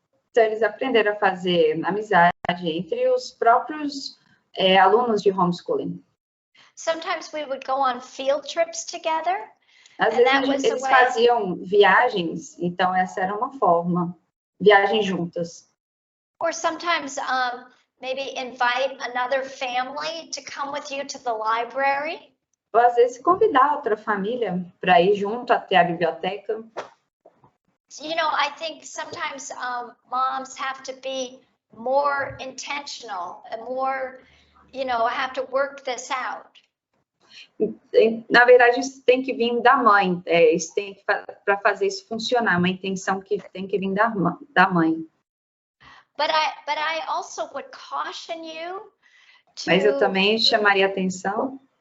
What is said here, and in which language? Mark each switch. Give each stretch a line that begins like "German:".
Portuguese: Então, eles aprenderam a fazer amizade entre os próprios alunos de homeschooling.
English: Sometimes we would go on field trips together.
Portuguese: Às vezes eles faziam viagens, então essa era uma forma, viagens juntas.
English: Or sometimes maybe invite another family to come with you to the library.
Portuguese: Ou às vezes convidar outra família para ir junto até a biblioteca.
English: I think sometimes moms have to be more intentional and more, have to work this out.
Portuguese: Na verdade, isso tem que vir da mãe. Isso tem que para fazer isso funcionar, uma intenção que tem que vir da mãe.
English: But I also would caution you to.
Portuguese: Mas eu também chamaria atenção.